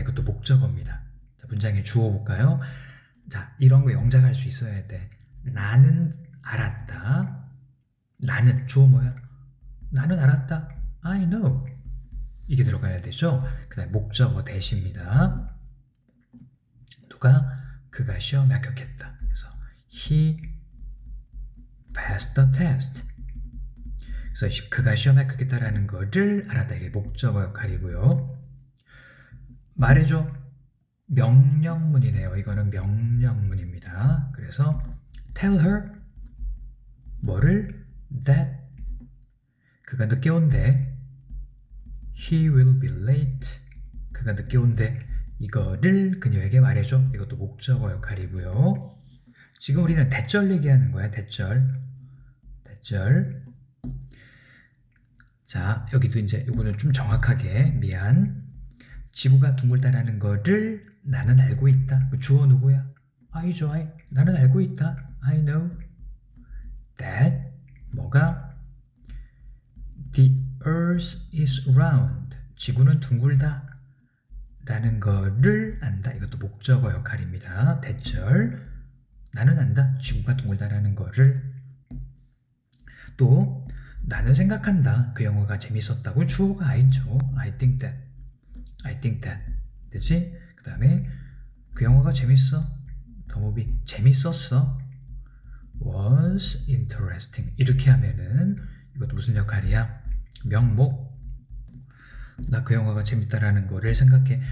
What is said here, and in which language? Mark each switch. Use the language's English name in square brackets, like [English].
[Korean] 이것도 목적어입니다. 자, 문장에 주어 볼까요? 자, 이런 거 영작할 수 있어야 돼. 나는 알았다. 나는 주어 뭐야? 나는 알았다. [English] I know. [Korean] 이게 들어가야 되죠. 그다음 목적어 대시입니다. 그가 시험에 합격했다. 그래서 [English] he passed the test. [Korean] 그래서 그가 시험에 합격했다라는 거를 알았다. 이게 목적어 역할이고요. 말해줘. 명령문이네요. 이거는 명령문입니다. 그래서 [English] tell her [Korean] 뭐를? that 그가 늦게 온대. [English] he will be late. [Korean] 그가 늦게 온대. 이거를 그녀에게 말해줘. 이것도 목적어 역할이고요. 지금 우리는 대절 얘기하는 거야. 대절. 자, 여기도 이제 이거는 좀 정확하게 미안. 지구가 둥글다라는 거를 나는 알고 있다. 주어 누구야? I죠. I. 나는 알고 있다. [English] I know that [Korean] 뭐가? [English] The earth is round. [Korean] 지구는 둥글다. 라는 거를 안다. 이것도 목적어 역할입니다. 대절. 나는 안다. 지구가 둥글다라는 거를. 또 나는 생각한다. 그 영화가 재밌었다고. 주어가 I죠. [English] I think that. [Korean] 되지? 그 다음에 그 영화가 재밌어. [English] The movie [Korean] 재밌었어. [English] Was interesting. [Korean] 이렇게 하면은 이것도 무슨 역할이야? 명목. 나 그 영화가 재밌다라는 거를 생각해.